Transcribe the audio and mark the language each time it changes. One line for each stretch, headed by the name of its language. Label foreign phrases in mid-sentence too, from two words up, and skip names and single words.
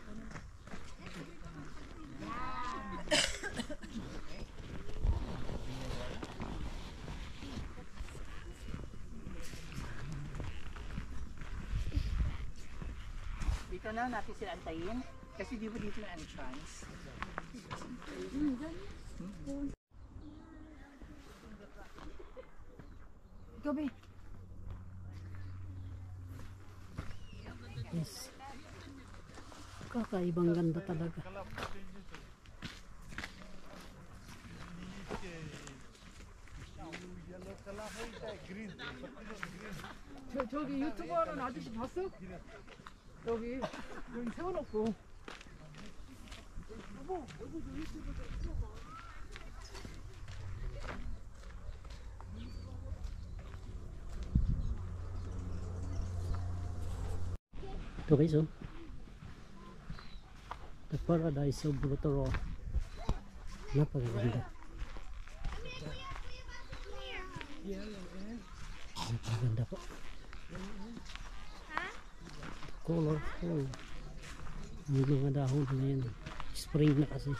Filipino: Dito na natin sila antayin kasi di ba dito na entrance. Gabi.
English: Yes.
Filipino: Kakaibang ganda talaga.
Korean: 저기 유튜브 하는 아저씨 봤어? 여기 세워놓고. 여보, 저 유튜브 좀 찍어봐.
Filipino: Ito guys, oh.
English: The Paradise of Rotorua.
Filipino: Napakaganda. Napakaganda po.
English: Colorful.
Filipino: Ang mga dahon na yan. Spring na kasi.